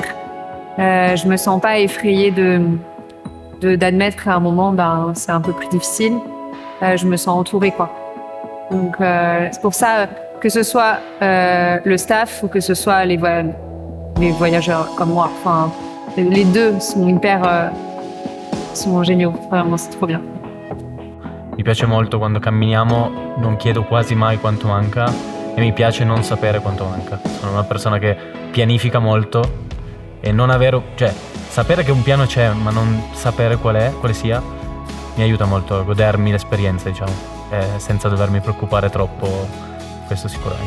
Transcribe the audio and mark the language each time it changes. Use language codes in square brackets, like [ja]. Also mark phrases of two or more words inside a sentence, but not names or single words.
[fr] Je me sens pas effrayée d'admettre qu'à un moment, c'est un peu plus difficile. Je me sens entourée, quoi. Donc c'est pour ça que ce soit le staff ou que ce soit les voyageurs comme moi, enfin, les deux sono géniaux, vraiment, c'est trop bien. [it] Mi piace molto quando camminiamo, non chiedo quasi mai quanto manca e mi piace non sapere quanto manca. Sono una persona che pianifica molto e non avere, cioè sapere che un piano c'è ma non sapere quale sia, mi aiuta molto a godermi l'esperienza, diciamo, senza dovermi preoccupare troppo, questo sicuramente.